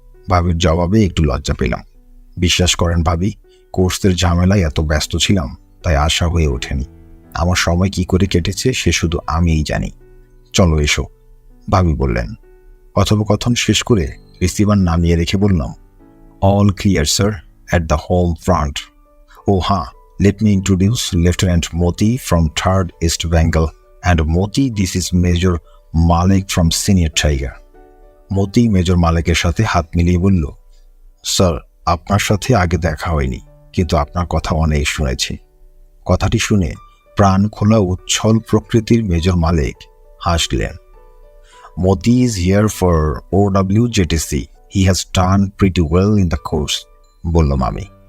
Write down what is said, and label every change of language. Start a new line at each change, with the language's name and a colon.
Bangla: ভাবির জবাবে একটু লজ্জা পেলাম। বিশ্বাস করেন ভাবি, কোর্সের ঝামেলায় এত ব্যস্ত ছিলাম তাই আশা হয়ে ওঠেনি। আমার সময় কি করে কেটেছে সে শুধু আমিই জানি। চলো এসো, ভাবি বললেন। কথোপকথন শেষ করে রিসিভার নামিয়ে রেখে বললাম,
English: All clear sir at the home front.
Bangla: ও হ্যাঁ,
English: let me introduce Lieutenant Moti from 3rd East Bengal, and Moti, this is Major Malik from Senior Tiger.
Bangla: Moti major মালেকের সাথে হাত মিলিয়ে বলল, স্যার আপনার সাথে আগে দেখা হয়নি, কিন্তু আপনার কথা অনেক শুনেছি। কথাটি শুনে প্রাণ খোলা উচ্ছল প্রকৃতির মেজর মালেক হাসলেন।
English: Moti is here for OWJTC. He has done pretty well in the course,
Bangla: বললাম আমি।